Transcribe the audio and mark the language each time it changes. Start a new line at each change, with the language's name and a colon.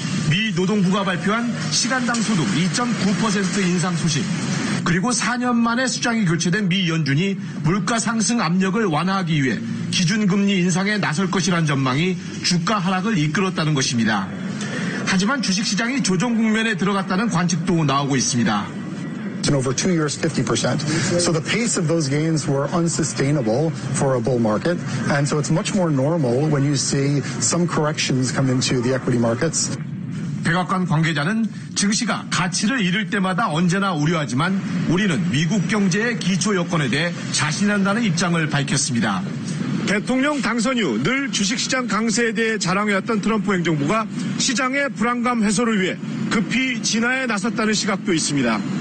Korean: 미 노동부가 발표한 시간당 소득 2.9% 인상 소식, 그리고 4년 만에 수장이 교체된 미 연준이 물가 상승 압력을 완화하기 위해 기준금리 인상에 나설 것이란 전망이 주가 하락을 이끌었다는 것입니다. 하지만 주식시장이 조정 국면에 들어갔다는 관측도 나오고 있습니다.
English: Over 2 years, 50%. So the pace of those gains were unsustainable for a bull market, and so it's much more normal when you see some corrections come into the equity markets.
Korean: 백악관 관계자는 증시가 가치를 잃을 때마다 언제나 우려하지만 우리는 미국 경제의 기초 여건에 대해 자신한다는 입장을 밝혔습니다. 대통령 당선 이후 늘 주식시장 강세에 대해 자랑해왔던 트럼프 행정부가 시장의 불안감 해소를 위해 급히 진화에 나섰다는 시각도 있습니다.